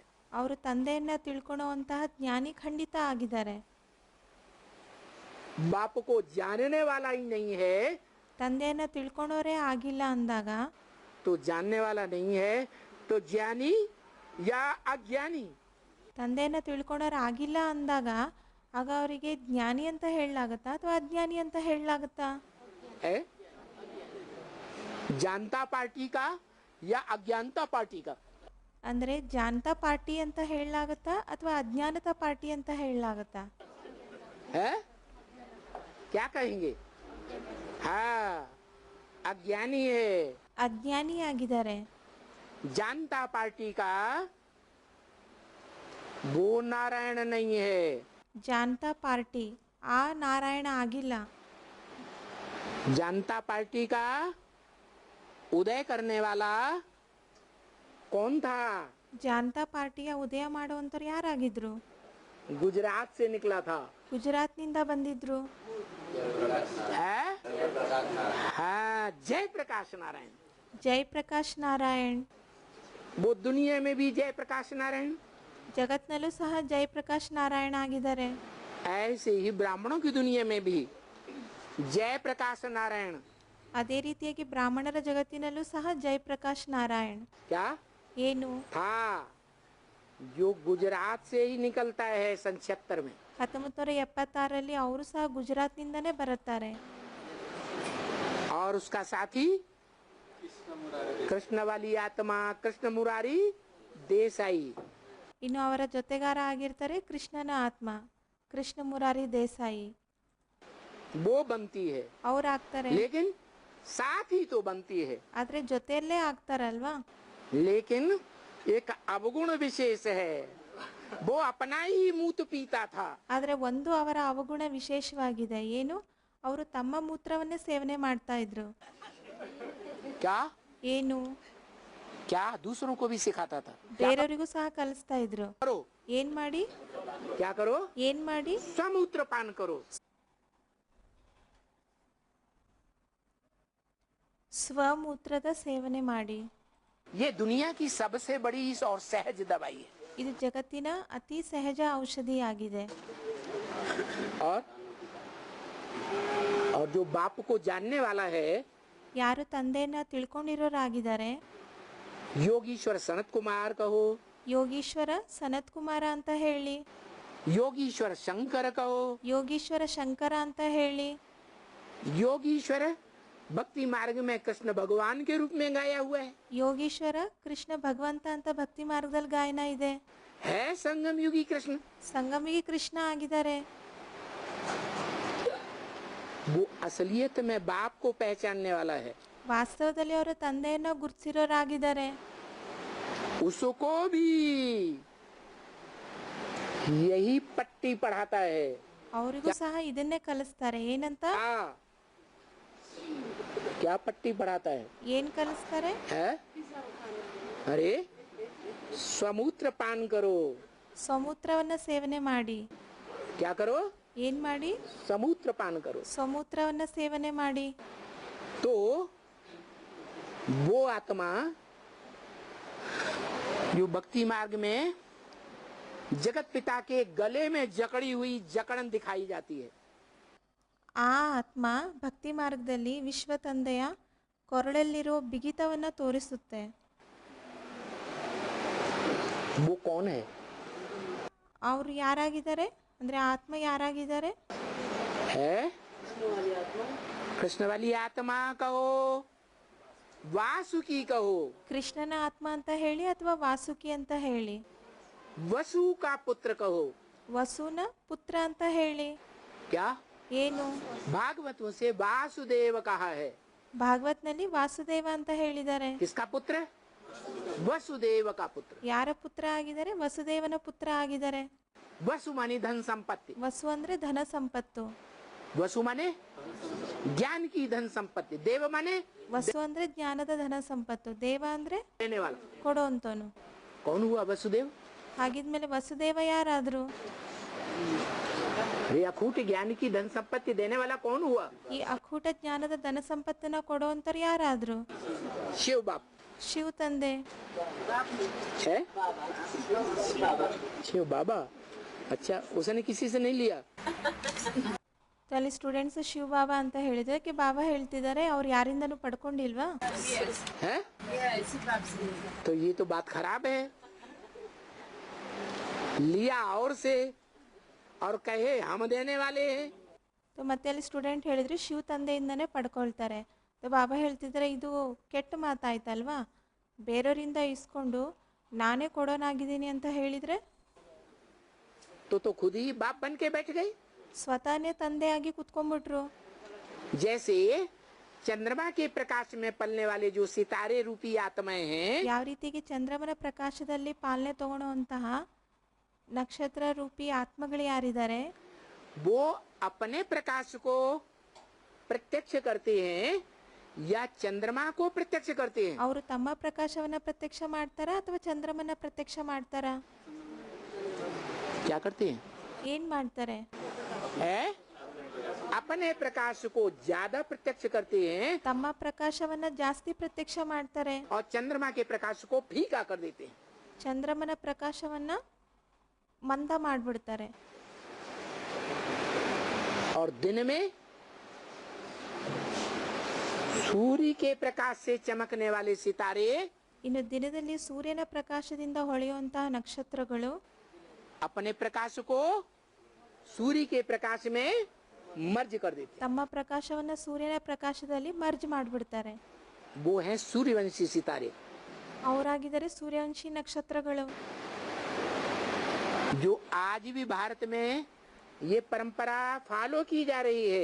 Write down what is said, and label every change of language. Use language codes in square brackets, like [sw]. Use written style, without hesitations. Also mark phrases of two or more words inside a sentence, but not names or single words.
[kn] ಅವರು ತಂದೆಯನ್ನ ತಿಳ್ಕೊಳ್ಳುವಂತಹ ಜ್ಞಾನಿ ಖಂಡಿತ ಆಗಿದ್ದಾರೆ. [hi] बाप को जानने वाला ही नहीं है [kn] ತಂದೆಯನ್ನ ತಿಳ್ಕೊಳೋರೇ ಆಗಿಲ್ಲ ಅಂದಾಗ [hi] तो जानने वाला नहीं है तो ज्ञानी या अज्ञानी, [kn] ತಂದೆಯನ್ನ ತಿಳ್ಕೊಳೋರು ಆಗಿಲ್ಲ ಅಂದಾಗ ಆಗ ಅವರಿಗೆ ಜ್ಞಾನಿ ಅಂತ ಹೇಳಲಾಗತ್ತಾ ಅಥವಾ ಅಜ್ಞಾನಿ ಅಂತ ಹೇಳಲಾಗತ್ತಾ? [hi] है जानता पार्टी का या अज्ञानता पार्टी का? [kn] ಅಂದರೆ ಜಾನತಾ ಪಾರ್ಟಿ ಅಂತ ಹೇಳಲಾಗತ್ತಾ ಅಥವಾ ಅಜ್ಞಾನತಾ ಪಾರ್ಟಿ ಅಂತ ಹೇಳಲಾಗತ್ತಾ? [hi] है क्या कहेंगे? हाँ अज्ञानी है। [kn] ಅಜ್ಞಾನಿ ಆಗಿದ್ದಾರೆ. [hi] जानता पार्टी का वो नारायण नहीं है, [kn] ಜಾನತಾ ಪಾರ್ಟಿ ಆ ನಾರಾಯಣ ಆಗಿಲ್ಲ. [hi] जनता पार्टी का उदय करने वाला कौन था? [kn] ಜಾನತಾ ಪಾರ್ಟಿಯ ಉದಯ ಮಾಡುವಂಥವ್ರು ಯಾರಾಗಿದ್ರು? [hi] गुजरात से निकला था। [kn] ಗುಜರಾತ್ನಿಂದ ಬಂದಿದ್ರು. [hi] है? हाँ जय प्रकाश नारायण। [kn] ಜಯಪ್ರಕಾಶ್ ನಾರಾಯಣ್. [hi] वो दुनिया में भी जय प्रकाश नारायण, [kn] ಜಗತ್ನಲ್ಲೂ ಸಹ ಜಯಪ್ರಕಾಶ್ ನಾರಾಯಣ ಆಗಿದ್ದಾರೆ. [hi] ऐसे ही ब्राह्मणों की दुनिया में भी जय प्रकाश नारायण। [kn] ಅದೇ ರೀತಿಯಾಗಿ ಬ್ರಾಹ್ಮಣರ ಜಗತ್ತಿನಲ್ಲೂ ಸಹ ಜಯಪ್ರಕಾಶ್ ನಾರಾಯಣ್. [hi] क्या [kn] ಏನು [hi] था? जो गुजरात से ही निकलता है सन 76 में। [kn] 1976ರಲ್ಲಿ ಅವರು ಸಹ ಗುಜರಾತ್ನಿಂದನೇ ಬರುತ್ತಾರೆ. [hi] और उसका साथी कृष्ण वाली आत्मा कृष्ण मुरारी देसाई। [kn] ಇನ್ನು ಅವರ ಜೊತೆಗಾರ ಆಗಿರ್ತಾರೆ ಕೃಷ್ಣನ ಆತ್ಮ ಕೃಷ್ಣ ಮುರಾರಿ ದೇಸಾಯಿ. [hi] वो बनती है [kn] ಅವ್ರು ಆಗ್ತಾರೆ. [hi] लेकिन साथ ही तो बनती है, [kn] ಆದ್ರೆ ಜೊತೆಯಲ್ಲೇ ಆಗ್ತಾರಲ್ವಾ? [hi] लेकिन एक अवगुण विशेष है, वो अपना ही मूत पीता था। [kn] ಆದ್ರೆ ಒಂದು ಅವರ ಅವಗುಣ ವಿಶೇಷವಾಗಿದೆ. ಏನು? ಅವರು ತಮ್ಮ ಮೂತ್ರವನ್ನೇ ಸೇವನೆ ಮಾಡ್ತಾ ಇದ್ರು. [hi] क्या [kn] ಏನು? [hi] क्या दूसरों को भी सिखाता था। [kn] ಬೇರೆಯವರಿಗೂ ಸಹ ಕಲಿಸ್ತಾ ಇದ್ರು. [hi] करो [kn] ಏನ್ ಮಾಡಿ? [hi] क्या करो? [kn] ಏನ್ ಮಾಡಿ? [hi] समूत्र पान करो। [kn] ಸ್ವಮೂತ್ರದ ಸೇವನೆ ಮಾಡಿ. [hi] ये दुनिया की सबसे बड़ी और सहज दवाई है। [kn] ಇದು ಜಗತ್ತಿನ ಅತಿ ಸಹಜ ಔಷಧಿಯಾಗಿದೆ. [hi] और जो बाप को जानने वाला है [kn] ಯಾರು ತಂದೆಯನ್ನ ತಿಳ್ಕೊಂಡಿರೋರಾಗಿದ್ದಾರೆ, [hi] योगीश्वर सनत कुमार कहो, [kn] ಯೋಗೀಶ್ವರ ಸನತ್ ಕುಮಾರ ಅಂತ ಹೇಳಿ, [hi] योगीश्वर शंकर कहो, [kn] ಯೋಗೀಶ್ವರ ಶಂಕರ ಅಂತ ಹೇಳಿ, [hi] योगीश्वर भक्ति मार्ग में कृष्ण भगवान के रूप में गाया हुआ है। [kn] ಯೋಗೀಶ್ವರ ಕೃಷ್ಣ ಭಗವಂತ ಅಂತ ಭಕ್ತಿ ಮಾರ್ಗದಲ್ಲಿ ಗಾಯನ ಇದೆ. [hi] है संगम युगी कृष्ण। [kn] ಸಂಗಮಿಗೆ ಕೃಷ್ಣ ಆಗಿದ್ದಾರೆ. [hi] वो असलियत में बाप को पहचानने वाला है, [kn] ವಾಸ್ತವದಲ್ಲಿ ಅವರು ತಂದೆಯನ್ನ ಗುರುತಿಸಿರೋರಾಗಿದ್ದಾರೆ. [hi] उसको भी यही पट्टी पढ़ाता है। [kn] ಅವರಿಗೂ ಸಹ ಇದನ್ನೇ ಕಲಿಸ್ತಾರೆ. ಏನಂತ? [hi] क्या पट्टी पढ़ाता है? [kn] ಏನ್ ಕಲಿಸ್ತಾರೆ? [hi] है? अरे स्वमूत्र पान करो। [kn] ಸ್ವಮೂತ್ರವನ್ನ ಸೇವನೆ ಮಾಡಿ. [hi] क्या करो? [kn] ಏನ್ ಮಾಡಿ? [hi] समूत्र पान करो। [kn] ಸ್ವಮೂತ್ರವನ್ನ ಸೇವನೆ ಮಾಡಿ. [hi] तो वो आत्मा जो भक्ति मार्ग में जगत पिता के गले में जकड़ी हुई जकड़न दिखाई जाती है, [kn] ಆ ಆತ್ಮ ಭಕ್ತಿ ಮಾರ್ಗದಲ್ಲಿ ವಿಶ್ವ ತಂದೆಯ ಕೊರಳಲ್ಲಿರುವ ಬಿಗಿತವನ್ನ ತೋರಿಸುತ್ತೆ. [hi] वो कौन है? [kn] ಅವರು ಯಾರಾಗಿದ್ದಾರೆ? ಅಂದ್ರೆ ಆತ್ಮ ಯಾರಾಗಿದ್ದಾರೆ? [hi] है कृष्ण वाली आत्मा कहो, वासुकी कहो, [kn] ಕೃಷ್ಣನ ಆತ್ಮ ಅಂತ ಹೇಳಿ ಅಥವಾ ವಾಸುಕಿ ಅಂತ ಹೇಳಿ, [hi] वसु का पुत्र कहो, [kn] ವಸುನ ಪುತ್ರ ಅಂತ ಹೇಳಿ. [hi] क्या [kn] ಏನು? [hi] भागवतों से वासुदेव कहा है। [kn] ಭಾಗವತ್ನಲ್ಲಿ ವಾಸುದೇವ ಅಂತ ಹೇಳಿದ್ದಾರೆ. [hi] किसका पुत्र? वसुदेव का पुत्र. [kn] ಯಾರ ಪುತ್ರ ಆಗಿದ್ದಾರೆ? ವಸುದೇವನ ಪುತ್ರ ಆಗಿದ್ದಾರೆ. [hi] वसु माने धन संपत्ति. [kn] ವಸು ಅಂದ್ರೆ ಧನ ಸಂಪತ್ತು. [hi] वसु माने ज्ञान की धन संपत्ति. देव माने [kn] ವಸು ಅಂದ್ರೆ ಜ್ಞಾನದ ಧನ ಸಂಪತ್ತು. ದೇವ ಅಂದ್ರೆ [hi] देने वाला. [kn] ಕೊಡೋಂತನು. [hi] कौन हुआ वसुदेव? [kn] ಹಾಗಿದ್ಮೇಲೆ ವಸುದೇವ ಯಾರಾದ್ರು? [hi] अरे अखूट ज्ञान की धन संपत्ति देने वाला कौन हुआ? [kn] ಈ ಅಖೂಟ ಜ್ಞಾನದ ಧನ ಸಂಪತ್ತನ್ನ ಕೊಡೋಂತರು ಯಾರಾದ್ರು? [hi] शिव बाप [kn] ಶಿವ ತಂದೆ. [hi] है? शिव बाबा. अच्छा, उसने किसी से नहीं लिया. [kn] ಅಲ್ಲಿ ಸ್ಟೂಡೆಂಟ್ಸ್ ಶಿವ ಬಾಬಾ ಅಂತ ಹೇಳಿದ್ರೆ ಬಾಬಾ ಹೇಳ್ತಿದ್ದಾರೆ ಅವ್ರು ಯಾರಿಂದನೂ ಪಡ್ಕೊಂಡಿಲ್ವಾ? [hi] है? तो ये तो बात खराब है. लिया और से और कहे हम देने वाले हैं. [kn] ಮತ್ತೆ ಅಲ್ಲಿ ಸ್ಟೂಡೆಂಟ್ ಹೇಳಿದ್ರು ಶಿವ ತಂದೆಯಿಂದನೇ ಪಡ್ಕೊಳ್ತಾರೆ. ಬಾಬಾ ಹೇಳ್ತಿದ್ದಾರೆ ಇದು ಕೆಟ್ಟ ಮಾತಾಯ್ತಲ್ವಾ? ಬೇರೆಯವರಿಂದ ಇಸ್ಕೊಂಡು ನಾನೇ ಕೊಡೋನಾಗಿದ್ದೀನಿ ಅಂತ ಹೇಳಿದ್ರೆ [hi] तो खुद ही बाप बन के बैठ गई. [kn] ಸ್ವತಃನೇ ತಂದೆಯಾಗಿ ಕುತ್ಕೊಂಡ್ಬಿಟ್ರು. [hi] जैसे चंद्रमा के प्रकाश में पलने वाले जो सितारे रूपी आत्माएं हैं, [kn] ಯಾವ ರೀತಿಗೆ ಚಂದ್ರಮನ ಪ್ರಕಾಶದಲ್ಲಿ ಪಾಲನೆ ತಗೊಳ್ಳೋಂತಹ ನಕ್ಷತ್ರ ರೂಪಿ ಆತ್ಮಗಳು ಯಾರಿದ್ದಾರೆ [hi] वो अपने प्रकाश को प्रत्यक्ष करते हैं या चंद्रमा को प्रत्यक्ष करते हैं? [kn] ಅವರು ತಮ್ಮ ಪ್ರಕಾಶವನ್ನ ಪ್ರತ್ಯಕ್ಷ ಮಾಡ್ತಾರಾ ಅಥವಾ ಚಂದ್ರಮನ ಪ್ರತ್ಯಕ್ಷ ಮಾಡ್ತಾರಾ? [hi] क्या करते हैं? [kn] ಏನ್ ಮಾಡ್ತಾರೆ? [hi] है? अपने प्रकाश को ज्यादा प्रत्यक्ष करते हैं [kn] ತಮ್ಮ ಪ್ರಕಾಶವನ್ನ ಜಾಸ್ತಿ ಪ್ರತ್ಯಕ್ಷ ಮಾಡ್ತಾರೆ. [hi] और चंद्रमा के प्रकाश को फीका कर देते हैं. [kn] ಚಂದ್ರಮನ ಪ್ರಕಾಶವನ್ನ ಮಂದ ಮಾಡ್ಬಿಡ್ತಾರೆ. [hi] और दिन में सूर्य के प्रकाश से चमकने वाले सितारे [kn] ಇನ್ನು ದಿನದಲ್ಲಿ ಸೂರ್ಯನ ಪ್ರಕಾಶದಿಂದ ಹೊಳೆಯುವಂತಹ ನಕ್ಷತ್ರಗಳು [hi] अपने प्रकाश को सूर्य के प्रकाश में मर्ज कर देते हैं. [kn] ತಮ್ಮ ಪ್ರಕಾಶವನ್ನ ಸೂರ್ಯನ ಪ್ರಕಾಶದಲ್ಲಿ ಮರ್ಜ್ ಮಾಡ್ಬಿಡ್ತಾರೆ. [hi] वो हैं सूर्यवंशी सितारे [kn] ಅವರಾಗಿದ್ದಾರೆ ಸೂರ್ಯವಂಶಿ ನಕ್ಷತ್ರಗಳು. [hi] जो आज भी भारत में ये परंपरा फॉलो की जा रही है.